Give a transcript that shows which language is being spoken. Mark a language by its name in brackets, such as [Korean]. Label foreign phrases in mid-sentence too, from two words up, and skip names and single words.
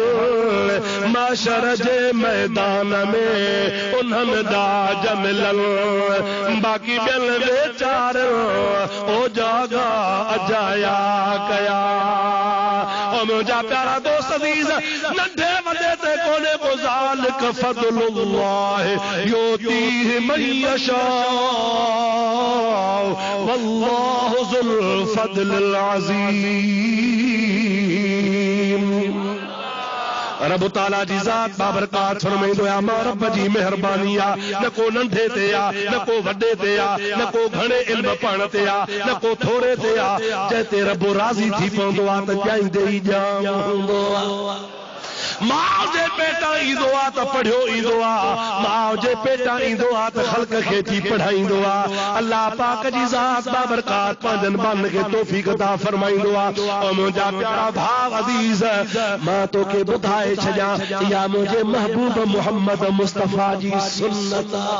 [Sindhi] माशर जे मैदान में उन्हनि ॾाज मिलल बाक़ी ॿियनि वेचारनि ओ जागा अजाया कया ओ मुंहिंजा प्यारा दोस्त अज़ीज़ नंढे वॾे ते कोन्हे को [Arabic] ذلك فضل الله يؤتيه من يشاء والله ذو الفضل العظيم [Sindhi] रब ताला जी ज़ात बाबरकात फरमाईंदो आहे मां रब जी मेहरबानी आहे न को नंढे ते आहे न को वॾे ते आहे न को घणे इल्म पढ़ण ते आहे न को थोरे ते आहे जंहिं ते रब राज़ी थी पवंदो आहे त ॼाईंदे ई ॼाम हूंदो आहे माउ जे पेटां ईंदो आहे त पढ़ियो ईंदो आहे माउ जे पेटां ईंदो आहे त ख़ल्क़ खे थी पढ़ाईंदो आहे अल्लाह पाक जी ज़ात बाबरकात पंहिंजनि बाननि खे तौफ़ीक़ अता फरमाईंदो आहे ऐं मुंहिंजा प्यारा भाउ अज़ीज़ मां तोखे ॿुधाए छॾियां इहा मुंहिंजे महबूब मुहम्मद मुस्तफ़ा जी सुन्नत